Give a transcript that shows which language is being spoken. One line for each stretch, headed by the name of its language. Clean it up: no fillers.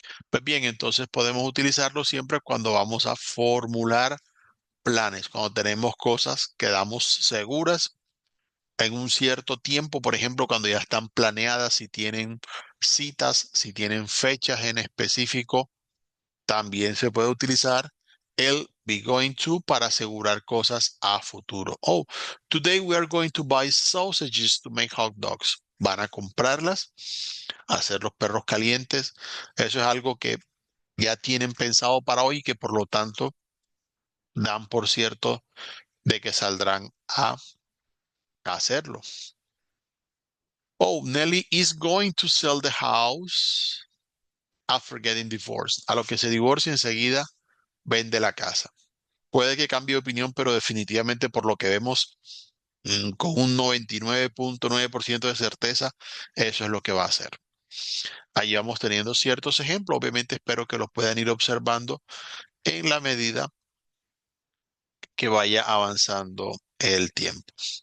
Spanish: Pues bien, entonces podemos utilizarlo siempre cuando vamos a formular planes, cuando tenemos cosas que damos seguras en un cierto tiempo, por ejemplo, cuando ya están planeadas, si tienen citas, si tienen fechas en específico. También se puede utilizar el be going to para asegurar cosas a futuro.
English: Oh, today we are going to buy sausages to make hot dogs.
Spanish: Van a comprarlas, hacer los perros calientes. Eso es algo que ya tienen pensado para hoy y que por lo tanto dan por cierto de que saldrán a hacerlo.
English: Oh, Nelly is going to sell the house after getting divorced.
Spanish: A lo que se divorcia enseguida vende la casa. Puede que cambie de opinión, pero definitivamente por lo que vemos, con un 99.9% de certeza, eso es lo que va a hacer. Ahí vamos teniendo ciertos ejemplos. Obviamente espero que los puedan ir observando en la medida que vaya avanzando el tiempo.